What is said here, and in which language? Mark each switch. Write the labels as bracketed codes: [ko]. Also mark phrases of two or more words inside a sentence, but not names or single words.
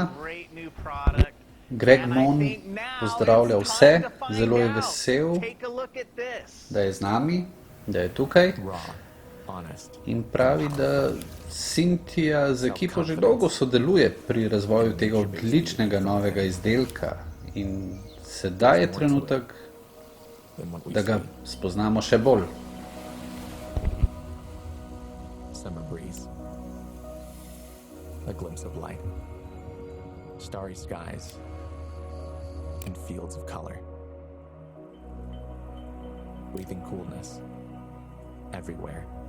[sl] Greg Mon pozdravlja vse, zelo je vesel, da je z nami, da je tukaj. In pravi, da Cynthia z ekipo že dolgo sodeluje pri razvoju tega odličnega novega izdelka. In sedaj je trenutek, da ga spoznamo še bolj. [en] Summer breeze. A glimpse of light. Starry skies. And fields of color. Breathing coolness everywhere.